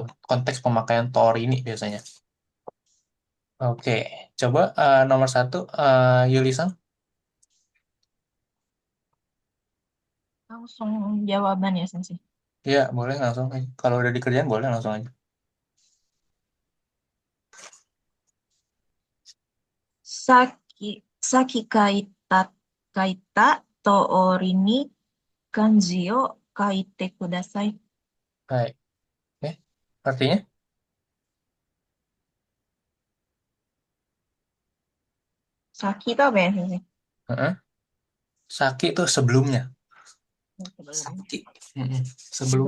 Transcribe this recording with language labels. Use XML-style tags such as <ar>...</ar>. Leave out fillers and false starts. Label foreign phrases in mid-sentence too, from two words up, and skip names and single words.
<id>Konteks pemakaian tori ini biasanya. Oke, coba nomor satu, Yulisan. Langsung jawaban ya, sensei. Ya, boleh langsung aja. Kalau udah di kerjaan boleh langsung aja.</id> <ja>先、先書いた通りに漢字を書いてください.</ja> <id>Baik. Oke. Artinya, Saki itu apa ya, sensei? heeh. Saki itu sebelumnya. Sebelum. Saki. Mm-mm. Sebelum.</id>